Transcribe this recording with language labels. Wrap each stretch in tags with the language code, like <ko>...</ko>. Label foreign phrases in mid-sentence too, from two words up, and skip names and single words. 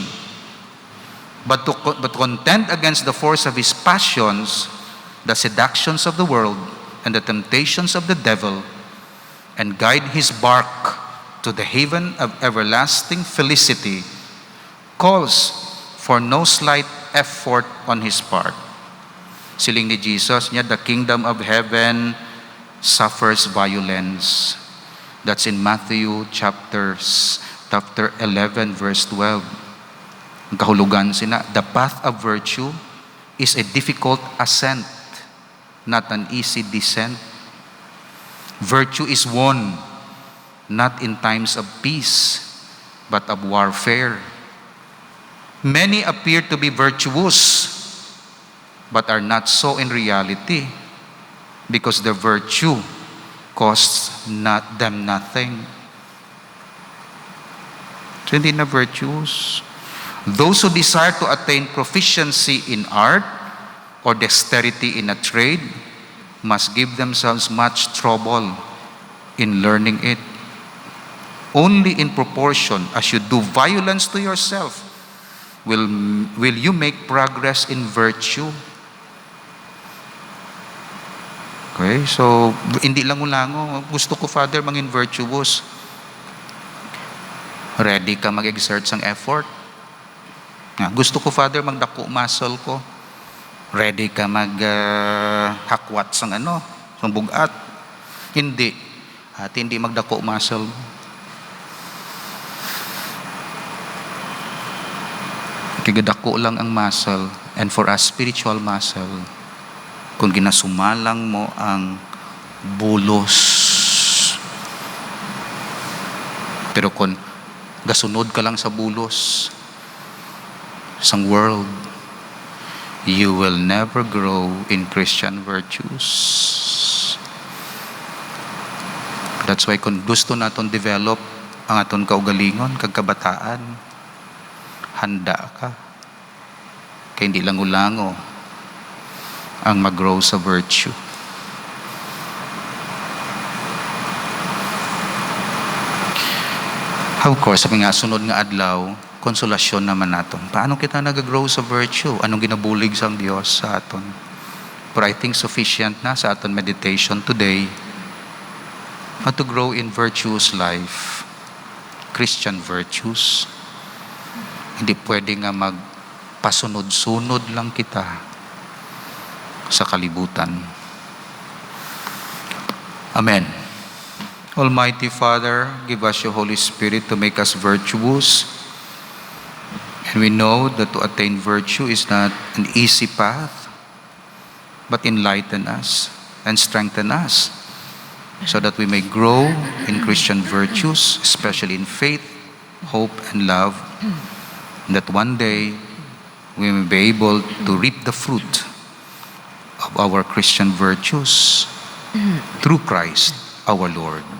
<en>But to contend against the force of his passions, the seductions of the world, and the temptations of the devil, and guide his bark to the haven of everlasting felicity, calls for no slight effort on his part.</en> <hil>Siling ni Jesus niya,</hil> <en>the kingdom of heaven suffers violence. That's in Matthew chapter 11 verse 12.</en> <hil>Ang kahulugan sina,</hil> <en>the path of virtue is a difficult ascent, not an easy descent. Virtue is won not in times of peace, but of warfare. Many appear to be virtuous, but are not so in reality, because their virtue costs them nothing.</en> <hil>So hindi na virtuous.</hil> <en>Those who desire to attain proficiency in art or dexterity in a trade must give themselves much trouble in learning it. Only in proportion as you do violence to yourself will you make progress in virtue.</en> <hil>Okay, so hindi lang ulango, gusto ko Father mangin virtuous. Ready ka mag-exert sang effort. Gusto ko Father magdako muscle ko. Ready ka hakwat sang sang bugat. Hindi. At hindi magdako muscle. Kigadako lang ang muscle,</hil> <en>and for us spiritual muscle,</en> <hil>kung ginasumalang mo ang bulos. Pero kung gasunod ka lang sa bulos, sang world,</hil> <en>you will never grow in Christian virtues. That's why</en> <hil>kung gusto naton develop ang aton kaugalingon, kagkabataan, handa ka. Kaya hindi lang ulango ang mag-grow sa virtue.</hil> <en>Of course,</en> <hil>sabi nga, sunod nga adlaw, konsolasyon naman naton. Paano kita nag-grow sa virtue? Anong ginabulig sang Dios sa aton?</hil> <en>But I think sufficient</en> <hil>na sa aton</hil> <en>meditation today how to grow in virtuous life, Christian virtues.</en> <hil>Hindi pwede nga magpasunod-sunod lang kita sa kalibutan. Amen.</hil> <en>Almighty Father, give us your Holy Spirit to make us virtuous. And we know that to attain virtue is not an easy path, but enlighten us and strengthen us so that we may grow in Christian virtues, especially in faith, hope, and love, and that one day we may be able to reap the fruit of our Christian virtues through Christ our Lord.</en>